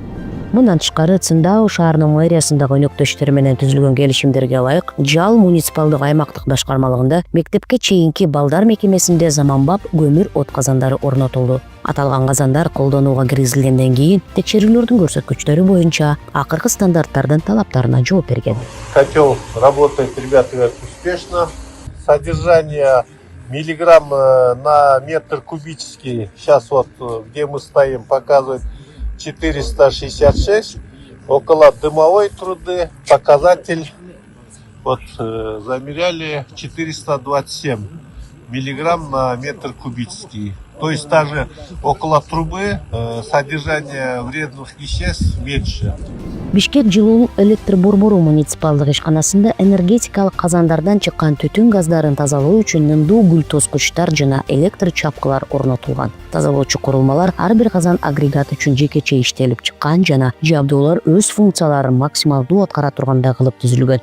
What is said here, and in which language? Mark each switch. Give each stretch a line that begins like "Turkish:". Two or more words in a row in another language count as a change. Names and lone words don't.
Kyrgyz: Мындан тышкары Циндао шаарынын мэриясындагы өнөктөштөр менен түзүлгөн келишимдерге ылайык, Жал муниципалдык аймактык башкармалыгында мектепке чейинки балдар мекемесинде заманбап көмүр от казандары орнотулду. Аталган казандар колдонууга киргизилгенден кийин текшерүүлөрдүн көрсөткүчтөрү боюнча акыркы стандарттардын талаптарына жооп берген.
Russian: Котел работает, ребята говорят, успешно. Содержание миллиграмм на метр кубический. Сейчас вот где мы стоим, показывает 466. Около дымовой труды показатель вот замеряли 427 миллиграмм на метр кубический. То есть даже около трубы содержание вредных веществ меньше.
Kyrgyz: Бишкек жылуу электр борбору муниципалдык ишканасында энергетикалык казандардан чыккан түтүн газдарын тазалоо үчүн нымдуу гүл тоскучтар жана электр чапкылар орнотулган. Тазалоочу курулмалар ар бир казан агрегат үчүн жекече иштелип чыккан жана жабдуулар өз функцияларын максималдуу аткара тургандай кылып түзүлгөн.